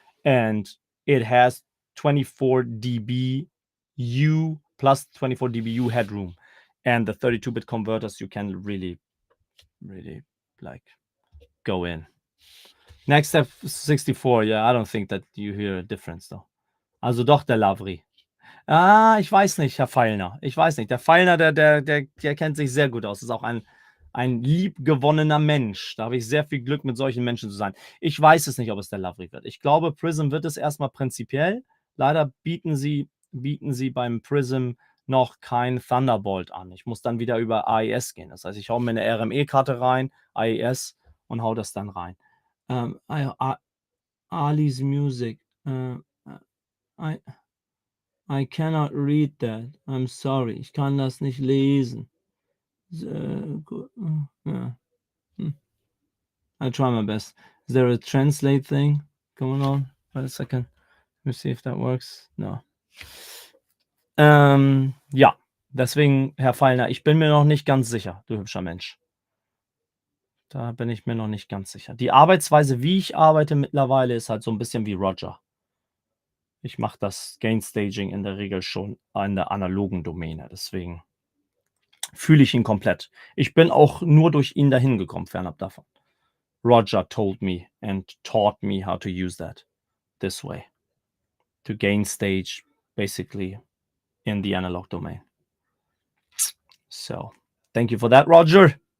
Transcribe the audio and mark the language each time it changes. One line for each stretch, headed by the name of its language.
English: And it has 24 dB U plus 24 dB U headroom. And the 32-bit converters, you can really, really like go in. Next step 64. Yeah, I don't think that you hear a difference though.
German: Also doch der Lavri. Ich weiß nicht, Herr Feilner. Ich weiß nicht. Der Feilner, der kennt sich sehr gut aus. Ist auch ein liebgewonnener Mensch. Da habe ich sehr viel Glück, mit solchen Menschen zu sein. Ich weiß es nicht, ob es der Lavri wird. Ich glaube, Prism wird es erstmal prinzipiell. Leider bieten sie beim Prism noch kein Thunderbolt an. Ich muss dann wieder über AES gehen. Das heißt, ich haue mir eine RME-Karte rein, AES und hau das dann rein.
English: Ali's Music. I cannot read that. I'm sorry.
German: Ich kann das nicht lesen.
English: Yeah. I try my best. Is there a translate thing? going on? Wait a second. Let me see if that works. No.
German: Ja, deswegen, Herr Fallner, ich bin mir noch nicht ganz sicher, du hübscher Mensch. Da bin ich mir noch nicht ganz sicher. Die Arbeitsweise, wie ich arbeite mittlerweile, ist halt so 'n bisschen wie Roger. Ich mache das Gain Staging in der Regel schon an der analogen Domäne, deswegen fühle ich ihn komplett. Ich bin auch nur durch ihn dahin gekommen, fernab davon.
English: Roger told me and taught me how to use that this way, to gain stage basically in the analog domain. So, thank you for that, Roger.